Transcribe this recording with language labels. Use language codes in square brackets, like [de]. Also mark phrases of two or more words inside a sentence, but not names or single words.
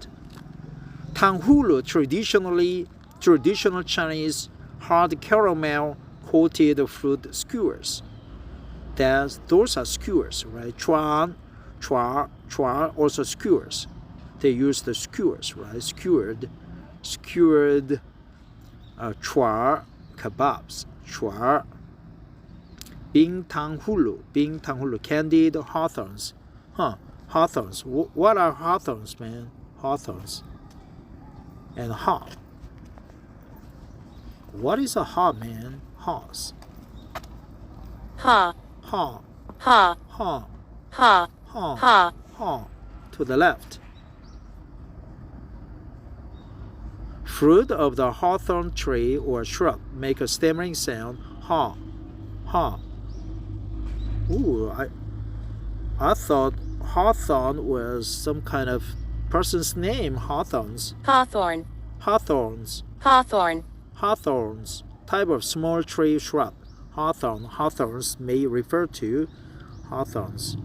[en] Tanghulu, traditional Chinese hard caramel coated fruit skewers. Those are skewers, right? Chua, also skewers. They use the skewers, right? Skewered, chua kebabs, chua. Bing tanghulu, candied hawthorns. Hawthorns. What are hawthorns, man? Hawthorns. And haw. What is a haw, man? Haws. Ha. Haw. Ha. Haw. Ha. Haw. Ha. Haw. To the left. Fruit of the hawthorn tree or shrub make a stammering sound. Haw. Haw. Ooh, I thought hawthorn was some kind of person's name. Hawthorns. Hawthorn. Hawthorns. Hawthorn. Hawthorns. Type of small tree shrub. Hawthorn. Hawthorns may refer to hawthorns.